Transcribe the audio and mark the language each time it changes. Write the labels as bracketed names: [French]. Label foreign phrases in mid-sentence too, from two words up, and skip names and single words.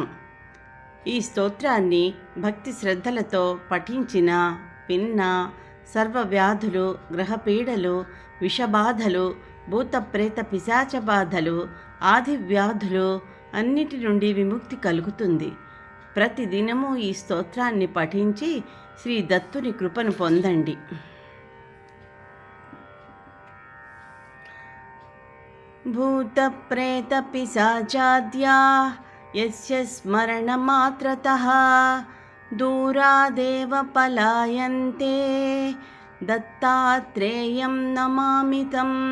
[Telugu] ఈ స్తోత్రాన్ని భక్తి శ్రద్ధలతో పఠించిన విన్న సర్వవ్యాధులు, గ్రహపీడలు, విషబాధలు, భూతప్రేత పిశాచ బాధలు, ఆది వ్యాధులు అన్నిటి నుండి విముక్తి కలుగుతుంది. ప్రతిదినము ఈ స్తోత్రాన్ని పఠించి శ్రీ దత్తుని కృపను పొందండి. [Sanskrit] भूतप्रेतपिशाचाद्या यस्य स्मरणमात्रतः दूरादेव पलायन्ते दत्तात्रेयं नमामि तं।